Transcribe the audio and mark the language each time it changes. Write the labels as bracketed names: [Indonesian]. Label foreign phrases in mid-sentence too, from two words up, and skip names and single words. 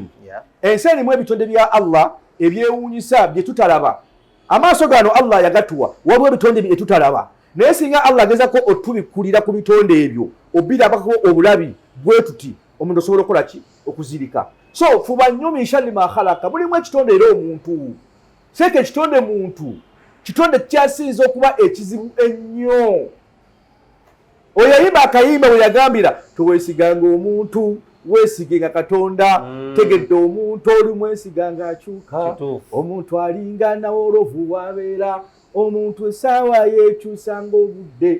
[Ganda] Ensi erimu ebitonde bya Allah ebyewuunyisa bye tutalaba. Amaaso gano Allah yagatuwa waliwo ebitonde bye tutalaba. Naye singa Allah agezako otubikulira ku bitonde ebyo obirabako obulabi bwe tuti omuntu osobola okukola ki okuzirika. So fuba nnyo [Arabic] من شر ما خلق [Ganda] mulimu ekitonde era omuntu. Seke kitonde muntu kitonde kyasinza okuba ekizibu ennyo. Oyo yayimba akayimba we yagambira toweesiganga omuntu weesigenga Katonda tegedde omuntu oli mwesiganga akyuka omuntu alinga nawo olovu wabeera omuntu essaawa yeekyusanga obudde.